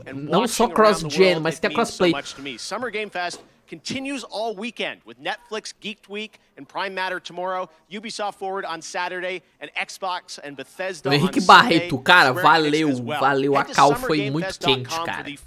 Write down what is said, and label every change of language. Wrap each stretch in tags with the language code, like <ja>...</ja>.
<pt>Não só cross-gen, mas tenha crossplay.</pt> <en>Summer Game Fest continues all weekend with Netflix Geeked Week and Prime Matter tomorrow, Ubisoft Forward on Saturday, and Xbox and Bethesda on</en> <pt>Henrique Barreto, cara, valeu, a cal foi muito quente, cara.</pt>